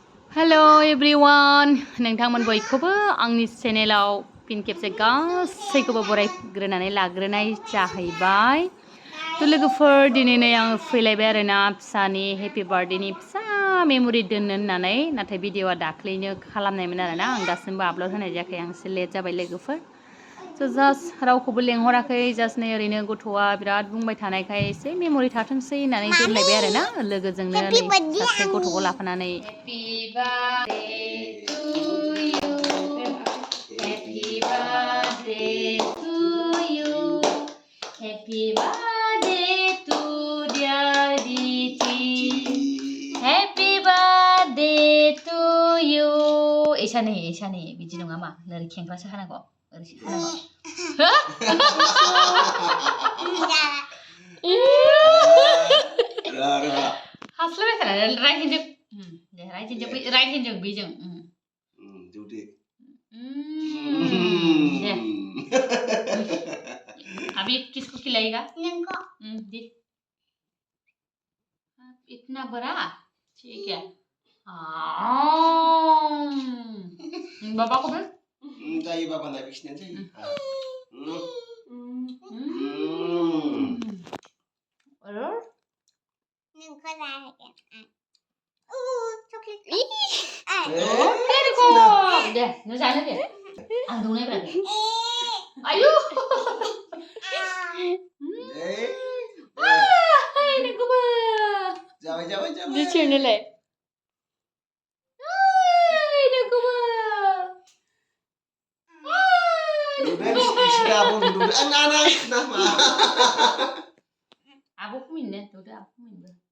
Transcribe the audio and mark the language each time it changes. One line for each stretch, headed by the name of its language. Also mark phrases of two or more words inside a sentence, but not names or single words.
English: Hello everyone
Bodo: नोंथांमोन बयखौबो आंनि चेनेलाव फिन खेबसे गासैखौबो बरायग्रोनानै लाग्रोनाय जाहैबाय थ' लोगोफोर दिनै आङो फैलायबाय आरोना फिसानि
English: happy birthday
Bodo: फिसा मेम'रि दोननो होननानै नाथाय भिडिअ'आ दाख्लैनो खालामनायमोन आरोना आं दासिमबो आपल'ड होनाय जायाखै आं एसे लेट जाबाय लोगोफोर स' जास्ट रावखौबो लेंहराखै जास्ट नै ओरैनो गथ'आ बिराद बुंबाय थानायखाय एसे मेम'रि थाथोंसै होननानै दोनलायबाय आरोना लोगोजोंनो नै सासे गथ'खौ लाफानानै
English: Happy birthday to you Happy birthday to you
Bodo: Happy birthday to dear Diti Happy birthday to you एसानै बिदि नङा मा नोरै खेंख्रासो हानांगौ ओरैसो हानांगौ हास्लाबाय थारा
English: right hand
Bodo: दे
English: right hand
Bodo: बेजों जौदे
Hindi: दे अभी किसको खिलाएगा
Bodo: नंको
Hindi: दे इतना बड़ा ठीक है बाबा को दे
Bodo: जायो बाबा ना बिसिना जायो
Hindi: और नंको जाएगा चॉकलेट तेरे को दे न जाने दे
Bodo: आं दौनाय ब्रा आयु नोंखौबो जाबाय बिसोरनोलाय नोंखौबो आब'खौ मिन्नो दौदो आब'खौ मिन्नो